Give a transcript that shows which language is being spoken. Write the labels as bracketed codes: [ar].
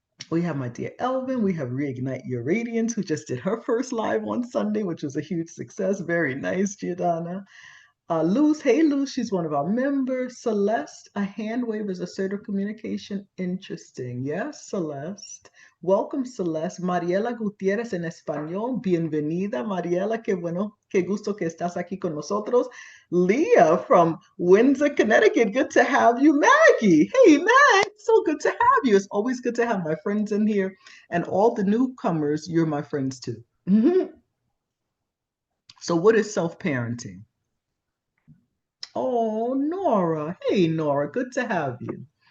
[en] We have my dear Elvin. We have Reignite Your Radiance, who just did her first live on Sunday, which was a huge success. Very nice, Giordana. Luz, hey Luz, she's one of our members. Celeste, a hand wave is assertive communication. Interesting. Yes, Celeste. Welcome, Celeste. [es] Mariela Gutierrez en español. Bienvenida, Mariela. Qué bueno, qué gusto que estás aquí con nosotros. [en] Leah from Windsor, Connecticut. Good to have you. Maggie. Hey, Mag. So good to have you. It's always good to have my friends in here. And all the newcomers, you're my friends too. So what is self-parenting? Oh, Nora. Hey, Nora. Good to have you.